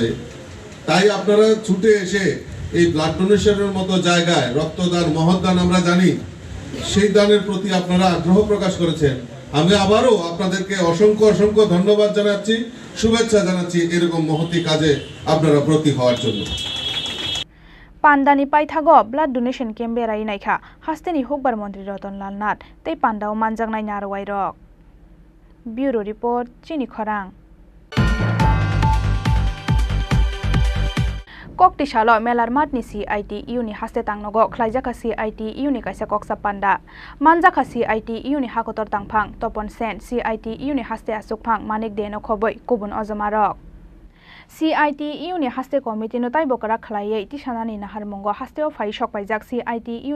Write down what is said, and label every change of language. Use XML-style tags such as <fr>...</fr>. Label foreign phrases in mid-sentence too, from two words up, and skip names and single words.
<bn>তাই আপনারা ছুটে এসে এই ব্লাড ডোনেশনের মতো জায়গায়, রক্তদান মহৎদান আমরা জানি, সেই দানের প্রতি আপনারা আগ্রহ প্রকাশ করেছেন। আমি আবারও আপনাদেরকে অসংখ্য অসংখ্য ধন্যবাদ জানাচ্ছি, শুভেচ্ছা জানাচ্ছি এরকম মহতি কাজে আপনারা ব্রতী হওয়ার জন্য।</bn> <trp>পান্ডানি পাইথাগো ব্লাড ডোনেশন ক্যাম্প বেরাই নাইখা হাস্তেনি হুকবার মন্ত্রী রতনলাল নাথ তেই পান্ডাও মানজাंनाय नारवाय रक। ब्यूरो रिपोर्ट चिनी खरां। Koktisalo melar matni CITU ni haste tangnogo khlaijaka CITU ni kaisa koksa panda manjaka CITU ni hakotor tangphang topon sen CITU ni haste asukphang manik deno khoboi kubun ojomarok CITU ni haste committee no taibo kara khlaiye tisanani nahar mongo hasteo phai sokpaijak CITU</trp>